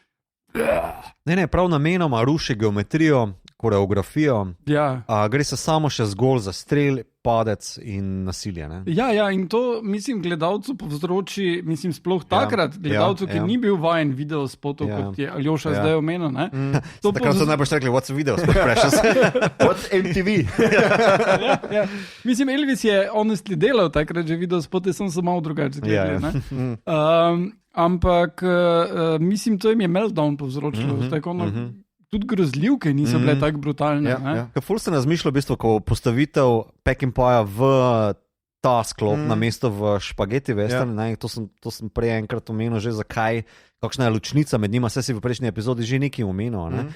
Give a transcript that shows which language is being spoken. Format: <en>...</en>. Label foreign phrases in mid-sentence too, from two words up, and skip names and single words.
<sl>Ne, prav namenoma ruši geometrijo, koreografijo. Ja. Gre se samo še zgolj za strel, padec in nasilje. Ne? Ja, in to, mislim, gledalcu povzroči, mislim, sploh takrat, gledalcu, ki ni bil vajen video spotov, kot je Aljoša zdaj omenil. Takrat so najbolj rekli,</sl> <en>what's video spot precious? What's MTV?</en> <sl>ja. Mislim, Elvis je honestly delal takrat že video spote, sem se malo drugače gledal. Ampak, mislim, to jim je meltdown povzročilo. Tudi grozljivke niso bile tako brutalne. Ful se razmišlja, v bistvu, ko postavitev Peckinpahja v ta sklop na mesto v špageti western, to sem prej enkrat omenil že zakaj, kakšna je ločnica med njima, vse si v prejšnji epizodi že nekaj omenil.</sl>